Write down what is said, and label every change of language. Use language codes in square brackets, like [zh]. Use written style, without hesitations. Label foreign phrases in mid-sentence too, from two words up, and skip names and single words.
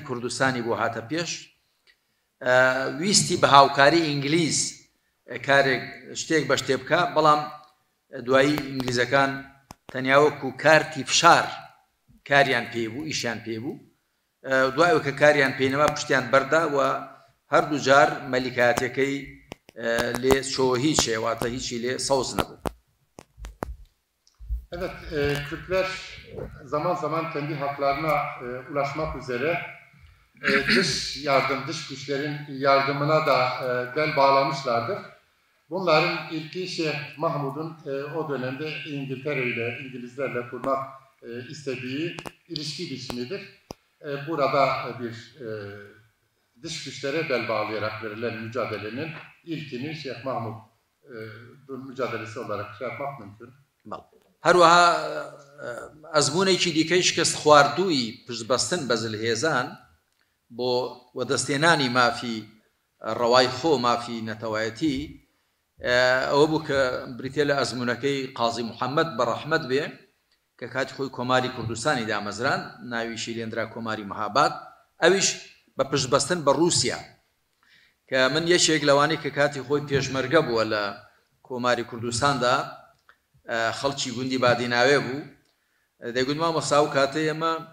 [ckb] کوردستانی بۆ هاتە پێش، ویستی بە هاوکاری ئینگلیز کارێک شتێک بە شتێ بکە، بەڵام دوایی ئینگلیزەکان تەنیاوەکو کارتی فشار کاریان پێبوو، ئیشیان پێبوو، دوایەوە کە کاریان پێینەوە پشتیان بەردا و هەردوو جار مەلیکایەتەکەی لێ چۆ هیچ هێواتە هیچی لێ سەوز نەبوو. [tr] Evet, Kürtler zaman zaman kendi haklarına ulaşmak üzere dış güçlerin yardımına da bel bağlamışlardır. Bunların ilki Şeyh Mahmud'un o dönemde İngilizlerle kurmak istediği ilişki biçimidir. Burada bir dış güçlere bel bağlayarak verilen mücadelenin ilkini Şeyh Mahmud'un mücadelesi olarak şey yapmak mümkün. [ckb] هەروەها ئەزمونێکی دیکەی شکست خواردووی پشتبەستن بە زلهێزان بۆ وەدەستێنانی مافی ڕەوای خۆ مافی نەتەوایەتی ئەوە بوو کە بریتێ لە ئەزمونەکەی قازی محەممەد بە ڕەحمەت بێ کە کاتی خۆی کۆماری کوردستانی دامەزران ناویشی لێندرا کۆماری مەهاباد ئەویش بە پشتبەستن بە رووسیا کە من یەکێک لەوانەی کە کاتی خۆی پێشمەرگە بووە لە کۆماری کوردستاندا خەڵکی گوندی بادیناوێ بوو دەیگوتمان مەسا و کاتە ئێمە